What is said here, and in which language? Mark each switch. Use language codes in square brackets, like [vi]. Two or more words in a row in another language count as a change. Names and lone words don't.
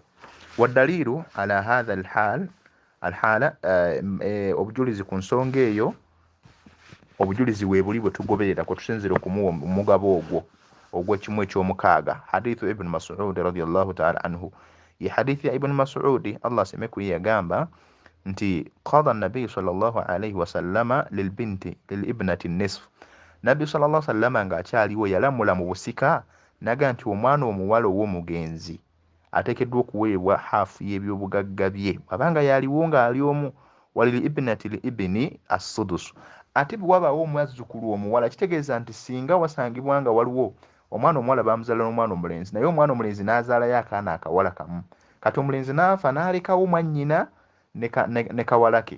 [ar] والدليل على هذا الحال [lg] obujulizi ku nsonga eyo obujulizi weebuli bwe tugoberera kwe tusinzira okumuwa omugabo ogw'ekimu eky'omukaaga. [ar] حديث ابن مسعود رضي الله تعالى عنه, [lg] ye hadithi ya ibn Mas'ud Allah aseme ku ye yagamba nti [ar] قضى النبي صلى الله عليه وسلم للابنة النصف, [lg] nabbi [ar] صلى الله عليه وسلم [lg] ng'akyaliwo yalamula mu busika naga nti omwana omuwala ow'omugenzi ateekeddwa okuweebwa haafu y'ebyobugagga bye abanga yaliwo ng'ali omu. [ar] ولابنة الابن السدس, [lg] ate bwe wabaawo omwazzukulu omuwala kitegeeza nti singa wasangibwa nga waliwo omwana omuwala bamuzaala n'omwana omulenzi naye omwana omulenzi n'azaalayo akaana akawala kamu, kati omulenzi n'afa n'alekawo mwannyina ne kawala ke.